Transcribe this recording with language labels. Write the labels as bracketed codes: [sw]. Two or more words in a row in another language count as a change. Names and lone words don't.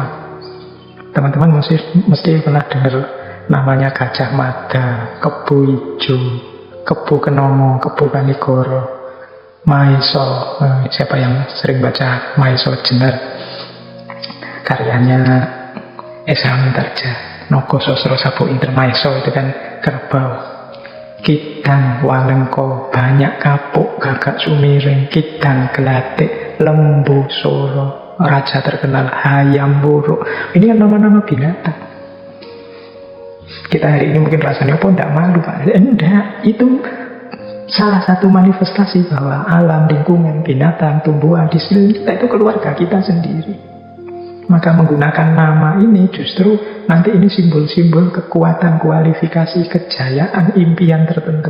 [id] Teman-teman mesti pernah dengar namanya Gajah Mada, Kebo Ijo, Kebo Kenomo, Kebo Kanigoro, Maiso. Siapa yang sering baca Maiso Jenar? Karyanya Esa Mintarja, Nogo Sosro Sabu Inter. Maiso itu kan kerbau. Kidang Walengko, banyak kapuk, gagak sumiring, kidang gelatik, lembu soro, raja terkenal Hayam Wuruk. Ini kan nama-nama binatang. Kita hari ini mungkin rasanya tidak malu Pak. Enggak, itu salah satu manifestasi bahwa alam, lingkungan, binatang, tumbuhan di sekeliling kita itu keluarga kita sendiri. Maka menggunakan nama ini justru nanti ini simbol-simbol kekuatan, kualifikasi, kejayaan, impian tertentu.